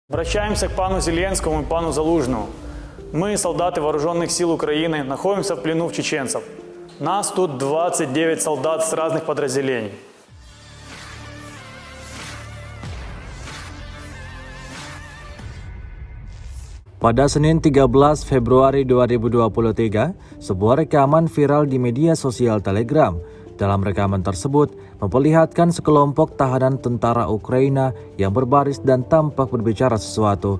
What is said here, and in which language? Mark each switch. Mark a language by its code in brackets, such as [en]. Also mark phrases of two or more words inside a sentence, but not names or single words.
[ru] Обращаемся к пану Зеленскому и пану Залужному. Мы, солдаты вооруженных сил Украины, находимся в плену в чеченцев. Нас тут 29 солдат с разных подразделений. [id] Pada Senin 13 Februari 2023, sebuah rekaman viral di media sosial Telegram. Dalam rekaman tersebut, memperlihatkan sekelompok tahanan tentara Ukraina yang berbaris dan tampak berbicara sesuatu.